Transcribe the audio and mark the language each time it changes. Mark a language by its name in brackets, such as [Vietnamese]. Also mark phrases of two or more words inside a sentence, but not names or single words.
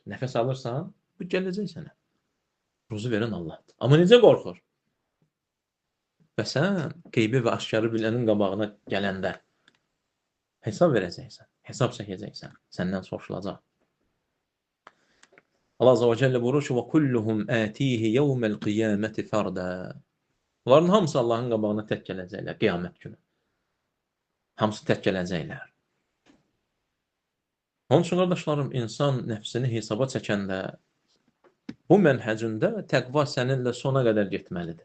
[Azerbaijani] Nəfəs alırsan, bu gələcək sənə. Ruzu verən Allahdır. Amma necə qorxur? Və sən qeybi və aşkarı bilənin qabağına gələndə hesab verəcəksən, hesab çəkəcəksən, səndən soruşulacaq. Allah [Arabic] عز وجل [Azerbaijani] buyurur ki, [Arabic] وَكُلُّهُمْ آتِيهِ يَوْمَ الْقِيَامَةِ فَرْدًا. [Azerbaijani] Onların hamısı Allahın qabağına tək gələcəklər, qiyamət günü. Hamısı tək gələcəklər. Onun üçün, qardaşlarım, insan nəfsini hesaba çəkəndə Bu mənhəcində təqva səninlə sona qədər getməlidir.